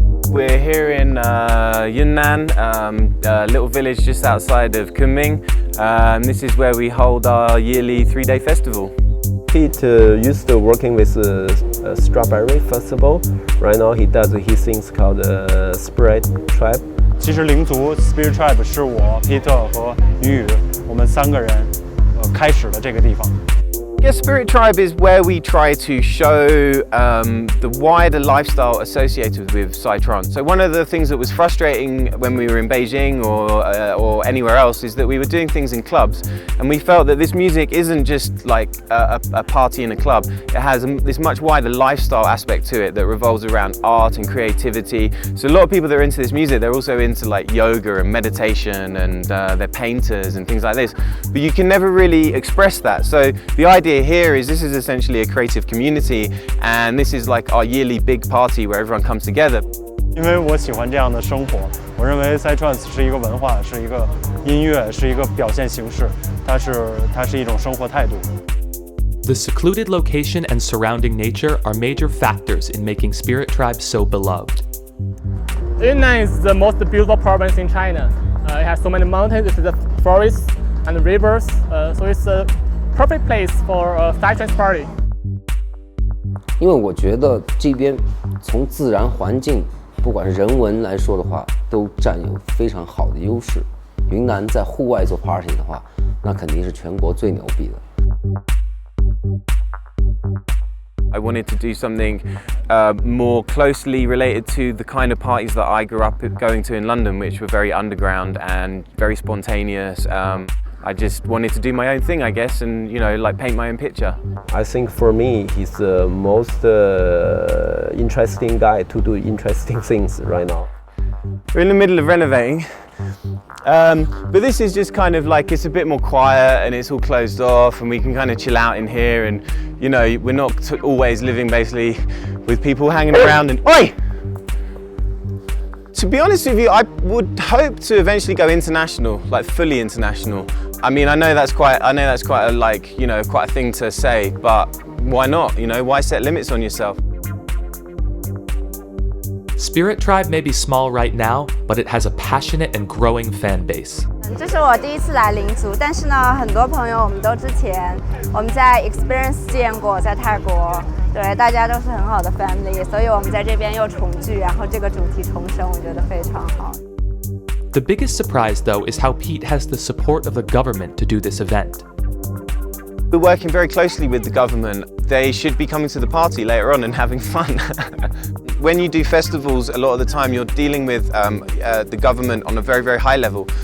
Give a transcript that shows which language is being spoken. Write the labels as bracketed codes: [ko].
[en] We're here in Yunnan, a little village just outside of Kunming. This is where we hold our yearly 3-day festival. Pete used to working with Strawberry Festival. Right now he does his things called Spirit Tribe. [zh] 其实灵族 [en] Spirit Tribe [zh] 是我 Peter 和于宇我们3个人开始的这个地方。 [en] I guess Spirit Tribe is where we try to show the wider lifestyle associated with psy-trance. So one of the things that was frustrating when we were in Beijing or anywhere else is that we were doing things in clubs, and we felt that this music isn't just like a party in a club. It has this much wider lifestyle aspect to it that revolves around art and creativity. So a lot of people that are into this music, they're also into like yoga and meditation, and they're painters and things like this. But you can never really express that. So the idea here is this is essentially a creative community, and this is like our yearly big party where everyone comes together. [zh] 因为我喜欢这样的生活，我认为 psy-trance 是一个文化，是一个音乐，是一个表现形式，它是一种生活态度。 [en] The secluded location and surrounding nature are major factors in making Spirit Tribe so beloved. Yunnan is the most beautiful province in China. It has so many mountains, it's the forests and rivers, so it's a perfect place for a psy-trance party. [zh] 因为我觉得这边从自然环境，不管是人文来说的话，都占有非常好的优势。云南在户外做 party 的话，那肯定是全国最牛逼的。 [en] I wanted to do something more closely related to the kind of parties that I grew up going to in London, which were very underground and very spontaneous. I just wanted to do my own thing, I guess, and like paint my own picture. I think for me, he's the most interesting guy to do interesting things right now. We're in the middle of renovating, but this is just kind of like, it's a bit more quiet and it's all closed off, and we can kind of chill out in here, and we're not always living basically with people hanging around and Oi! To be honest with you, I would hope to eventually go international, like fully international. I mean, I know that's quite a quite a thing to say, but why not? Why set limits on yourself? Spirit Tribe may be small right now, but it has a passionate and growing fan base. [zh] 这是我第一次来灵族，但是呢，很多朋友我们都之前我们在 Experience 见过，在泰国，对，大家都是很好的 family， 所以我们在这边又重聚，然后这个主题重生，我觉得非常好。 [en] The biggest surprise, though, is how Pete has the support of the government to do this event. We're working very closely with the government. They should be coming to the party later on and having fun. When you do festivals, a lot of the time you're dealing with the government on a very, very high level.